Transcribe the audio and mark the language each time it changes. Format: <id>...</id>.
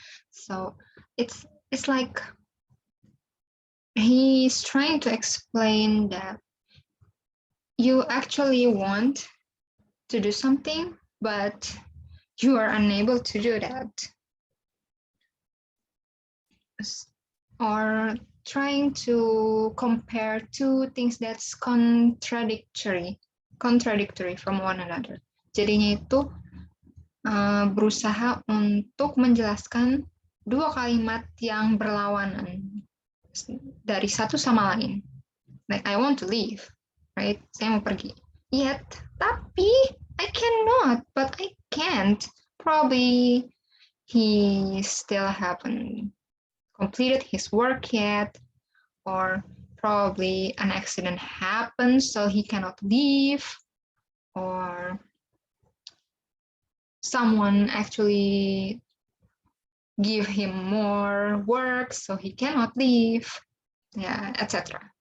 <en>So it's like he's trying to explain that you actually want to do something, but you are unable to do that. Or trying to compare two things that's contradictory from one another.</en> <id>Jadinya itu berusaha untuk menjelaskan dua kalimat yang berlawanan dari satu sama lain.</id> <en>Like I want to leave, right?</en> <id>Saya mau pergi.</id> <en>Yet,</en> <id>tapi</id> <en>I cannot, but I can't. Probably he still haven't completed his work yet, or probably an accident happened so he cannot leave, or someone actually give him more work so he cannot leave, yeah, etc.</en>